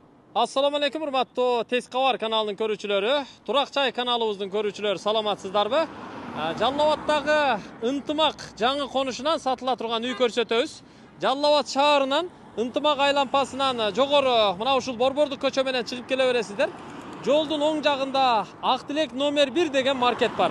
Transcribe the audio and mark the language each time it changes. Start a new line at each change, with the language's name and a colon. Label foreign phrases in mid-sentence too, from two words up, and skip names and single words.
Arabic: السلام عليكم
Kyrgyz: урматтуу Тезкабар каналынын көрүүчүлөрү, Туракчай каналыбыздын көрүүчүлөрү саламатсыздарбы? Жаллабадтагы ынтымак жаңы конушунан сатыла турган үй көрсөтөбүз. Жаллабад шаарынан ынтымак айлампасынан жогору мына ушул Борбордук көчө менен чыгып келе бересиздер. Жолдун оң жагында Ак Тилек номер 1 деген маркет бар.